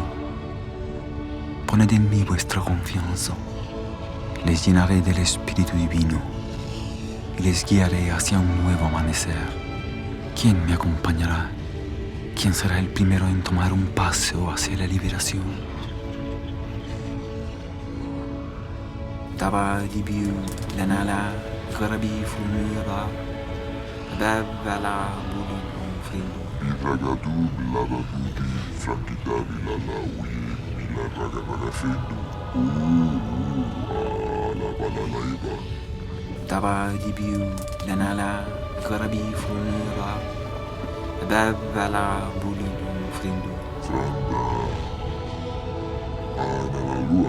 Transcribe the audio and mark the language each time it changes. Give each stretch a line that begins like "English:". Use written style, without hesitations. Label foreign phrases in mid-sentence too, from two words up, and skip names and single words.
Spanish: Poned en mí vuestra confianza. Les llenaré del Espíritu Divino y les guiaré hacia un nuevo amanecer. ¿Quién me acompañará? ¿Quién será el primero en tomar un paso hacia la liberación? Taba dibiu lanala garabi funura babala bulu frindo. Iragadu lavadudi frankitavi lalawi mila ragaragafendo. Ala balalaiba. Taba dibiu lanala garabi funura babala bulu frindo. Franda ana la lua.